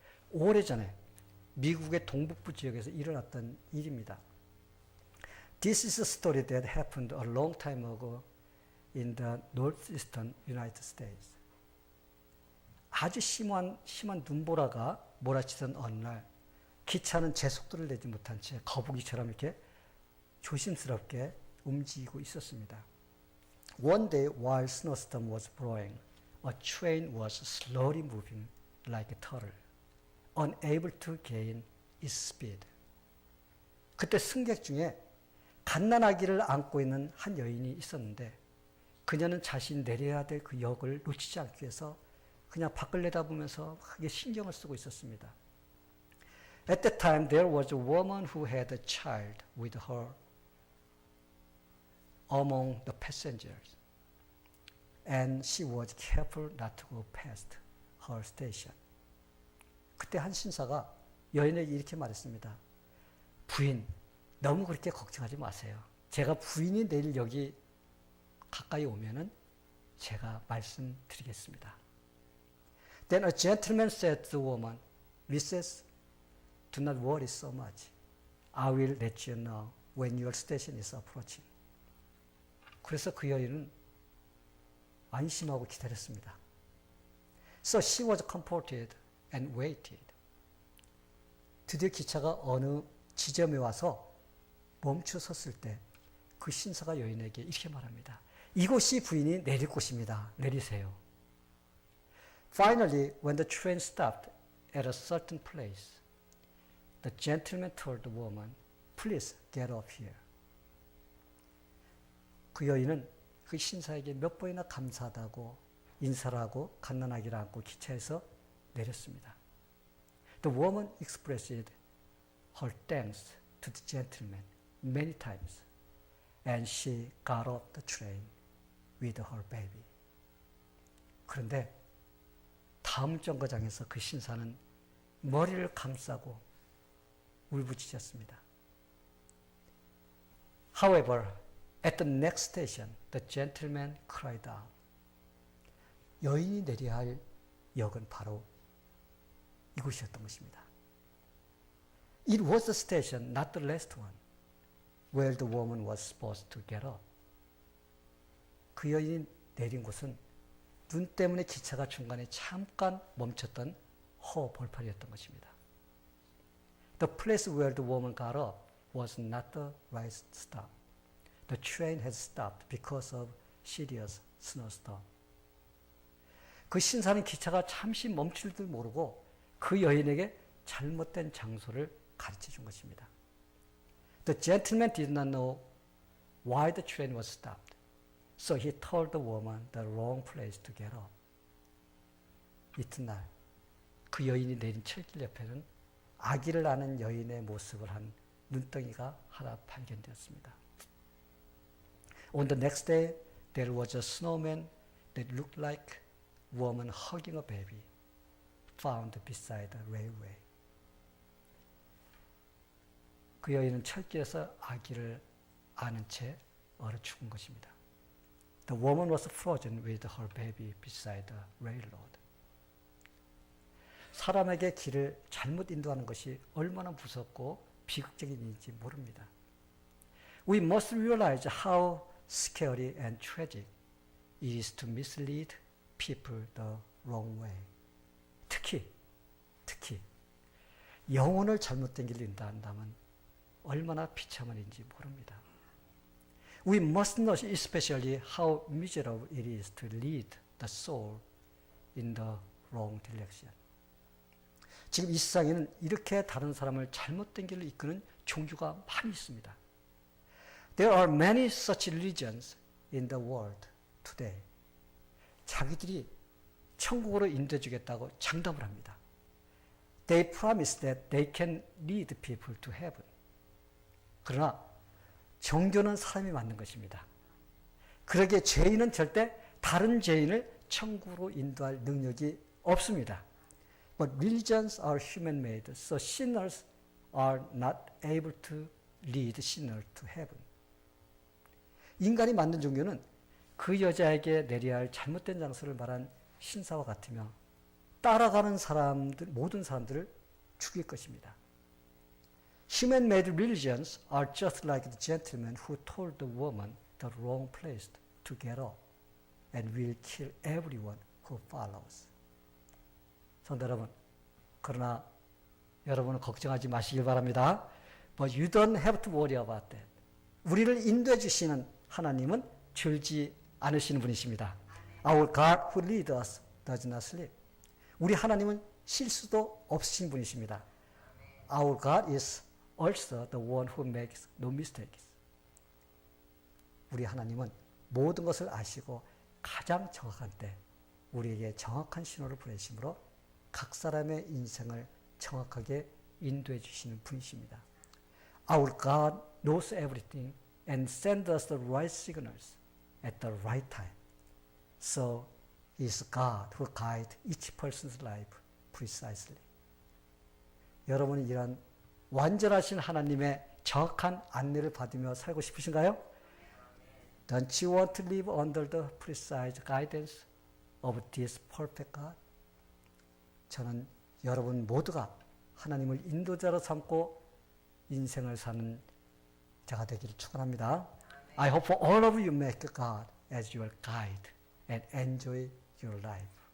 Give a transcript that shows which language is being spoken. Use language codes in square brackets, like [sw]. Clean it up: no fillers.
[ko] 오래전에 미국의 동북부 지역에서 일어났던 일입니다. [en] This is a story that happened a long time ago in the northeastern United States. [ko] 아주 심한 눈보라가 몰아치던 어느 날 기차는 제속도를 내지 못한 채 거북이처럼 이렇게 조심스럽게 움직이고 있었습니다. [en] One day while snowstorm was blowing, a train was slowly moving like a turtle, unable to gain its speed. [ko] 그때 승객 중에 갓난아기를 안고 있는 한 여인이 있었는데 그녀는 자신이 내려야 될 그 역을 놓치지 않기 위해서 그냥 밖을 내다보면서 크게 신경을 쓰고 있었습니다. [en] At that time there was a woman who had a child with her among the passengers, and she was careful not to go past her station. [ko] 그때 한 신사가 여인에게 이렇게 말했습니다. 부인, 너무 그렇게 걱정하지 마세요. 제가 부인이 내일 여기 가까이 오면은 제가 말씀드리겠습니다. [en] Then a gentleman said to the woman, Mrs. Do not worry so much. I will let you know when your station is approaching. [ko] 그래서 그 여인은 안심하고 기다렸습니다. [en] So she was comforted and waited. [ko] 드디어 기차가 어느 지점에 와서 멈춰 섰을 때 그 신사가 여인에게 이렇게 말합니다. 이곳이 부인이 내릴 곳입니다. 내리세요. [en] Finally, when the train stopped at a certain place, the gentleman told the woman, Please get off here. [ko] 그 여인은 그 신사에게 몇 번이나 감사하다고 인사를 하고 갓난아기를 안고 기차에서 내렸습니다. [en] The woman expressed her thanks to the gentleman many times, and she got off the train with her baby. [ko] 그런데 다음 정거장에서 그 신사는 머리를 감싸고 울부짖었습니다. [en] However, at the next station, the gentleman cried out. [ko] 여인이 내려야 할 역은 바로 이곳이었던 것입니다. [en] It was the station, not the last one, where the woman was supposed to get up. [ko] 그 여인이 내린 곳은 눈 때문에 기차가 중간에 잠깐 멈췄던 허벌판이었던 것입니다. [en] The place where the woman got up was not the right stop. The train had stopped because of serious snowstorm. [ko] 그 신사는 기차가 잠시 멈출 줄 모르고 그 여인에게 잘못된 장소를 가르쳐 준 것입니다. [en] The gentleman did not know why the train was stopped. So he told the woman the wrong place to get up. [ko] 이튿날 그 여인이 내린 철길 옆에는 아기를 낳는 여인의 모습을 한 눈덩이가 하나 발견되었습니다. [en] On the next day, there was a snowman that looked like a woman hugging a baby, found beside the railway. [ko] 그 여인은 철길에서 아기를 안은 채 얼어 죽은 것입니다. [en] The woman was frozen with her baby beside the railroad. [ko] 사람에게 길을 잘못 인도하는 것이 얼마나 무섭고 비극적인 일인지 모릅니다. [en] We must realize how scary and tragic it is to mislead people the wrong way. [ko] 특히 영혼을 잘못된 길로 인도한다면 얼마나 비참한 일인지 모릅니다. [en] We must know especially how miserable it is to lead the soul in the wrong direction. [ko] 지금 이 세상에는 이렇게 다른 사람을 잘못된 길로 이끄는 종교가 많이 있습니다. [en] There are many such religions in the world today. [ko] 자기들이 천국으로 인도해 주겠다고 장담을 합니다. [en] They promise that they can lead people to heaven. [ko] 그러나 종교는 사람이 만든 것입니다. 그러기에 죄인은 절대 다른 죄인을 천국으로 인도할 능력이 없습니다. [en] But religions are human-made, so sinners are not able to lead sinners to heaven. [ko] 인간이 만든 종교는 그 여자에게 내려야 할 잘못된 장소를 말한 신사와 같으며 따라가는 사람들, 모든 사람들을 죽일 것입니다. [en] Human-made religions are just like the gentleman who told the woman the wrong place to get up and will kill everyone who follows. [ko] 성도 여러분, 그러나 여러분은 걱정하지 마시길 바랍니다. [en] But you don't have to worry about that. [ko] 우리를 인도해 주시는 하나님은 졸지 않으시는 분이십니다. [en] Our God who leads us does not sleep. [ko] 우리 하나님은 실수도 없으신 분이십니다. [en] Our God is also the one who makes no mistakes. [ko] 우리 하나님은 모든 것을 아시고 가장 정확한 때 우리에게 정확한 신호를 보내심으로 각 사람의 인생을 정확하게 인도해 주시는 분이십니다. [en] Our God knows everything and sends us the right signals at the right time. So He is God who guides each person's life precisely. [ko] 여러분이 이런 완전하신 하나님의 정확한 안내를 받으며 살고 싶으신가요? [en] Don't you want to live under the precise guidance of this perfect God? [ko] 저는 여러분 모두가 하나님을 인도자로 삼고 인생을 사는 자가 되기를 축원합니다. [en] I hope all of you make God as your guide and enjoy your life.